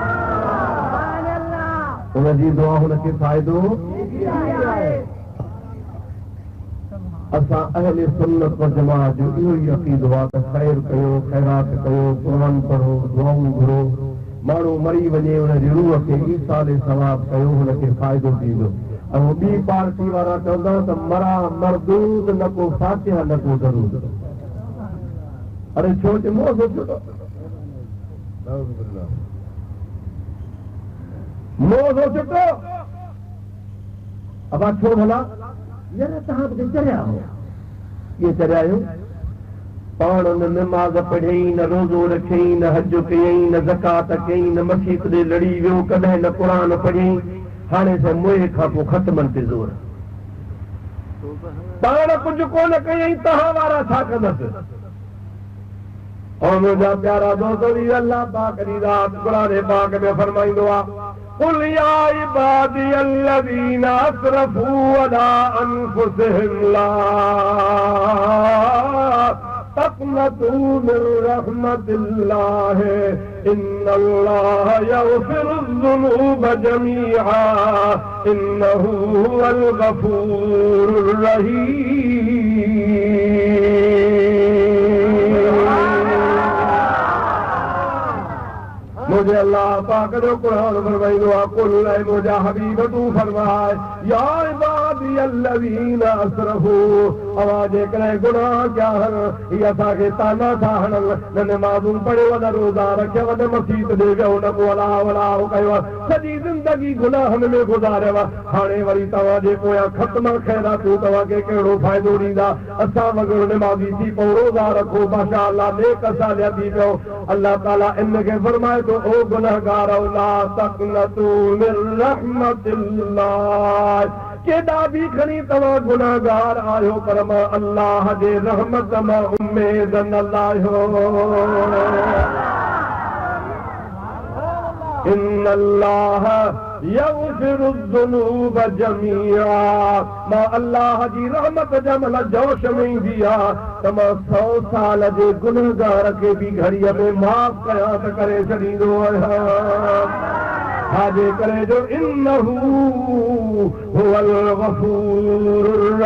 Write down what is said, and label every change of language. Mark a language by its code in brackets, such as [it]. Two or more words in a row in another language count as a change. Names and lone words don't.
[sd] उनजी दुआ हुनखे फ़ाइदो असां अहले सुन्नत व जमाअत जो इहो ई अक़ीदो आहे त ख़ैर कयो ख़ैरात कयो क़ुरान पढ़ो दुआऊं घुरो माण्हू मरी वञे हुनजी रूह खे ईसाल सवाब कयो हुनखे फ़ाइदो थींदो ऐं ॿी पार्टी वारा चवंदा त मरा मरदूद न को फातिहा न को दरूद अरे छो जे मोह छुटो अब छो भला यार तव्हां चरिया हो कीअं चरिया आहियो पाण न नमाज़ पढ़ियईं न रोज़ो रखियईं न हज कयईं न ज़कात कयईं न मस्जिद ॾे लड़ी वियो कॾहिं न क़ुरान पढ़ियईं हाणे त मोए खां पोइ ख़तमनि ते ज़ोर पाण कुझु कोन कयईं तव्हां वारा छा कंदसि और मुंहिंजा प्यारा दोस्त अल्लाह पाक जी ज़ात क़ुरान पाक में फरमाईंदो आहे [ar] قل يا عبادي الذين اسرفوا على انفسهم لا تقنطوا من رحمة الله إن الله يغفر الذنوب جميعا إنه هو الغفور الرحيم. [sd] मुझे अल्लाह पाक जो कुरान फरमाइंदो आहे कुल ऐ मुंहिंजा हबीब तूं फरमाए [ar] يا عبادي الذين أسرفوا [sd] अवां जेकॾहिं गुनाह कया आहिनि हीअ असांखे ताना था हणनि न नमाज़ूं पढ़ियो न रोज़ा रखियव न मसीत ॾे वियो न को अलाह वलाह कयो सॼी ज़िंदगी गुनाहनि में गुज़ारियव हाणे वरी तव्हांजे पोयां ख़त्म ख़ैरातूं तव्हांखे कहिड़ो फ़ाइदो ॾींदा असां वग़ैरह नमाज़ी थी पियो रोज़ा रखो [ar] ما شاء الله [sd] नेक सालिया थी पियो अल्लाह ताला इनखे फरमाए थो ओ गुनहगार [ar] لا تقنطوا من رحمة الله [sd] केॾा बि खणी तव्हां गुनहगार आहियो पर मां अल्लाह जे रहमत मां उम्मीद न लाहियो। [ar] إن الله يغفر الذنوب جميعا [sd] मां अल्लाह जी रहमत जमल जोश में ईंदी आहे त मां 100 साल जे गुनहगार खे बि घड़ीअ में माफ़ कयां त करे छॾींदो आहियां छाजे करे जो [ar] إنه هو الغفور